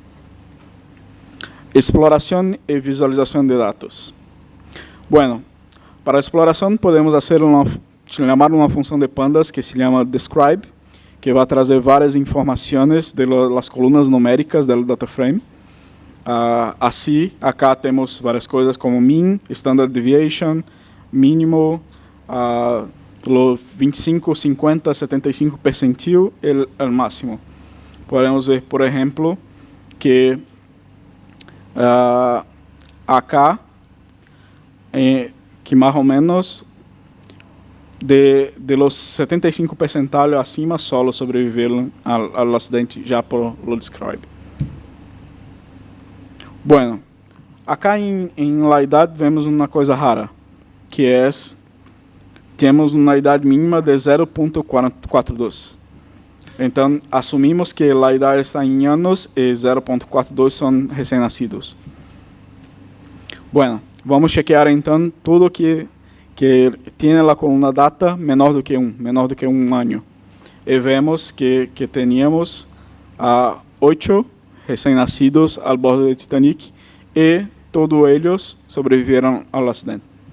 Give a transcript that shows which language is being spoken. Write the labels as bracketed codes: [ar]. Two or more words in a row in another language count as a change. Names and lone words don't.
[pt] Exploração e visualização de dados. Bueno, para a exploração podemos chamar uma função de pandas que se chama describe, que vai trazer várias informações das colunas numéricas do [en] data frame. [pt] Assim, acá temos várias coisas como mean, [en] standard deviation, [pt] mínimo, 25, 50, 75 percentil e o máximo. Podemos ver, por exemplo, que acá, que mais ou menos [es] de los [pt] 75 percentil acima solo sobreviveram ao acidente já [es] por lo [pt] describe. Bueno, acá em la idade vemos uma coisa rara, que é, temos uma idade mínima de 0.42. Então, assumimos que a idade está em anos e 0.42 são recém-nascidos. Bueno, vamos chequear então tudo que tem a coluna data menor do que um ano. E vemos que teníamos 8 recém-nascidos ao bordo do Titanic e todos eles sobreviveram ao acidente.